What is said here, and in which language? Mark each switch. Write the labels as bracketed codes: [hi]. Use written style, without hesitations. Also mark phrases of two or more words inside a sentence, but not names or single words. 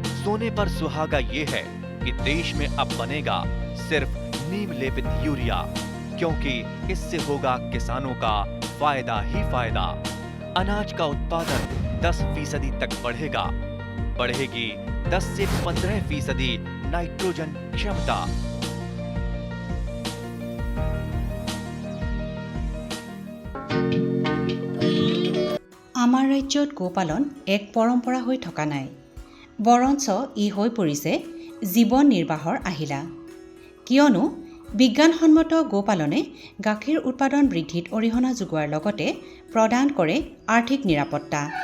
[hi] सोने पर सुहागा ये है कि देश में अब बनेगा सिर्फ नीम लेपित यूरिया, क्योंकि इससे होगा किसानों का फायदा ही फायदा। अनाज का उत्पादन 10% तक बढ़ेगा। बढ़ेगी 10 से 15% नाइट्रोजन क्षमता। [as] আমাৰ ৰাজ্যত গোপালন এক পৰম্পৰা হৈ থকা নাই, বৰঞ্চ ই হৈ পৰিছে জীৱন নিৰ্বাহৰ আহিলা। কিয়নো বিজ্ঞানসন্মত গোপালনে গাখীৰ উৎপাদন বৃদ্ধিত অৰিহণা যোগোৱাৰ লগতে প্ৰদান কৰে আৰ্থিক নিৰাপত্তা।